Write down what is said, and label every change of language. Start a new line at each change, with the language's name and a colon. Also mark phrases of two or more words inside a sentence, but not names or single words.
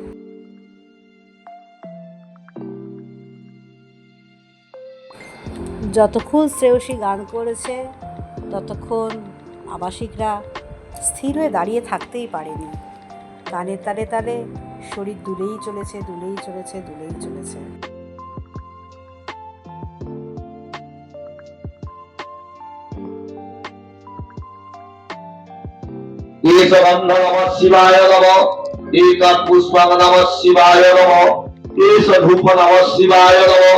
Bangla: যতক্ষণ শ্রেয়সী গান করেছে ততক্ষণ আবাসিকরা স্থির হয়ে দাঁড়িয়ে থাকতেই পারেনি। গানের তালে তালে শরীর দুলেই চলেছে, দুলেই চলেছে, দুলেই চলেছে।
Sanskrit: केशगन्ध नमः शिवाय नमः एकपुष्पं नमः शिवाय नमः केशधूप नमः शिवाय नमः